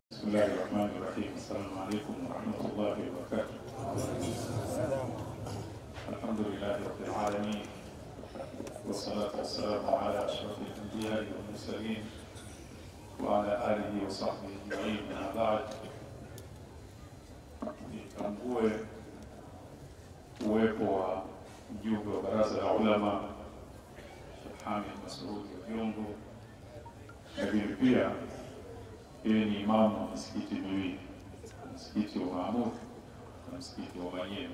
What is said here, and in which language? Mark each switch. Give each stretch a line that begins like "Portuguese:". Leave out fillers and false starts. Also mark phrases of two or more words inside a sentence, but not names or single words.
Arabic: بسم الله الرحمن الرحيم. السلام عليكم ورحمة الله وبركاته. الحمد لله رب العالمين. والصلاة والسلام على أشرف الأنبياء والمرسلين وعلى آله وصحبه أجمعين. أما بعد.
Swahili: Nitambue uwepo wa mjumbe wa baraza la ulama Sheikh Hamid Mas'ud Vyombo, lakini pia yeye ni imamu wa msikiti miwili, msikiti wa Mahmud na msikiti wa Manyema.